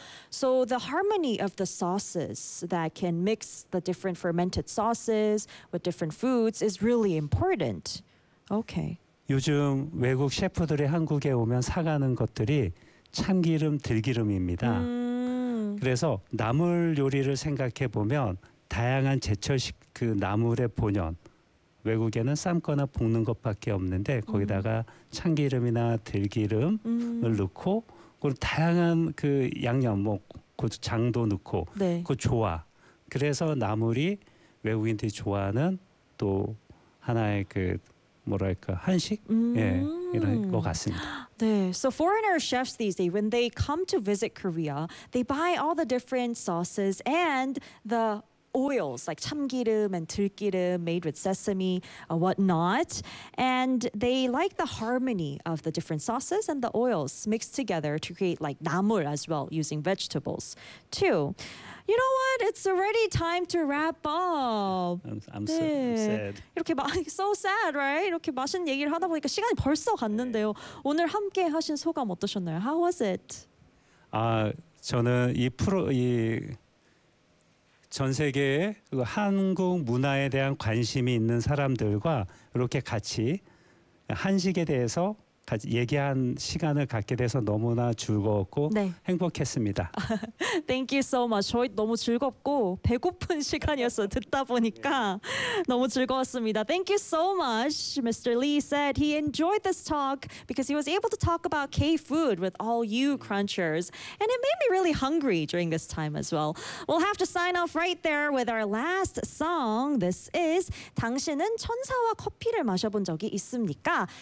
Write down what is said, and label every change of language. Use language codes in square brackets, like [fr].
[en] So the harmony of the sauces that can mix the different fermented sauces with different foods is really important. Okay. [ko] 요즘 외국 셰프들이 한국에 오면 사가는 것들이 참기름, 들기름입니다. 그래서 나물 요리를 생각해 보면 다양한 제철식 그 나물의 본연 외국에는 삶거나 볶는 것밖에 없는데 거기다가 참기름이나 들기름을 넣고 그리고 다양한 그 양념, 뭐 고추장도 넣고 네. 그 조화. 그래서 나물이 외국인들이 좋아하는 또 하나의 그 뭐랄까 한식? 예, 이런 것 같습니다. [en] 네, so foreigner chefs these days, when they come to visit Korea, they buy all the different sauces and the oils like 참기름 and 들기름 made with sesame, whatnot. And they like the harmony of the different sauces and the oils mixed together to create like 나물 as well using vegetables too. You know what? It's already time to wrap up. I'm sad. [ko] 이렇게 [en] so sad, right? [ko] 이렇게 맛있는 얘기를 하다 보니까 시간이 벌써 갔는데요. 오늘 함께 하신 소감 어떠셨나요? [en] How was it? [ko] 아, 저는 이 프로 이 전 세계에 그 한국 문화에 대한 관심이 있는 사람들과 이렇게 같이 한식에 대해서 얘기한 시간을 갖게 돼서 너무나 즐거웠고 네. 행복했습니다. [en] Thank you so much. [ko] 저희 너무 즐겁고 배고픈 시간이었어 듣다 보니까 너무 즐거웠습니다. [en] Thank you so much. Mr. Lee said he enjoyed this talk because he was able to talk about K-food with all you crunchers. And it made me really hungry during this time as well. We'll have to sign off right there with our last song. This is 당신은 천사와 커피를 마셔본 적이 있습니까?